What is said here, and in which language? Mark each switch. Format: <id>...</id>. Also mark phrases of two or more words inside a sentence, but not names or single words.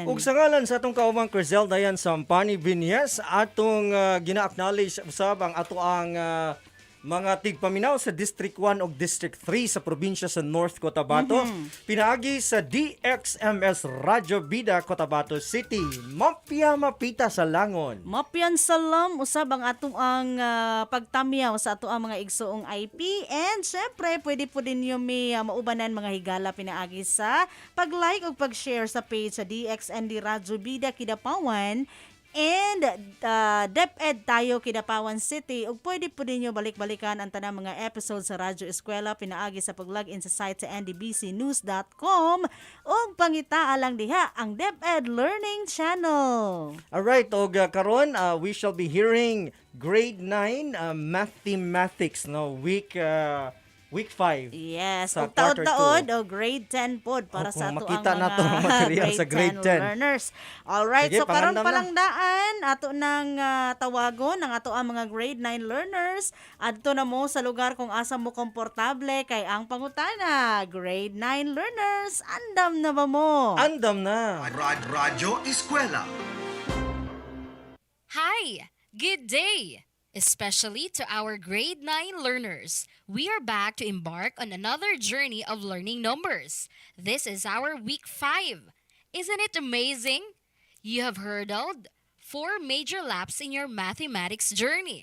<ceb>Ug sa ngalan sa atong kaumang Crizel Dayan Sampani Vinyes, atong gina-acknowledge usab ang ato ang mga tigpaminaw sa District 1 o District 3 sa probinsya sa North Cotabato. Pinaagi sa DXMS Radyo Bida Cotabato City.</ceb> <mdh>Mapya mapita sa langon.</mdh> <ceb>Mapyan salam usab ang atong ang pagtamyaw sa ato ang mga igsoong IP, and syempre</ceb> <tl>pwede po din yung</tl> <ceb>may maubanan mga higala pinaagi sa pag-like o pag-share sa page sa DXND Radyo Bida Kidapawan and DepEd tayo Kidapawan City. Ug</ceb> <tl>pwede po din nyo</tl> <ceb>balik-balikan ang tanang mga episodes sa Radyo Eskwela pinaagi sa pag-login sa site sa ndbcnews.com ug pangita lang diha ang DepEd Learning Channel.</ceb> <en>Alright, og karon we shall be hearing grade 9 mathematics no week 5. Yes,</en> <ceb>sa ug quarter taod-taod o grade 10 pod para sa ato ang makita mga nato ang material sa grade 10</ceb> <en>learners. Alright,</en> <ceb>Sige, so karon pangandam pa na. lang daan ato nang tawagon ang ato ang mga</ceb> <en>grade 9 learners</en> <ceb>adto na mo sa lugar kung asa mo komportable kay ang pangutana. Grade 9 learners, andam na ba mo? Andam na. Radyo Eskwela.</ceb> <en>Hi! Good day! Especially to our grade 9 learners. We are back to embark on another journey of learning numbers. This is our week 5. Isn't it amazing? You have hurdled 4 major laps in your mathematics journey.</en>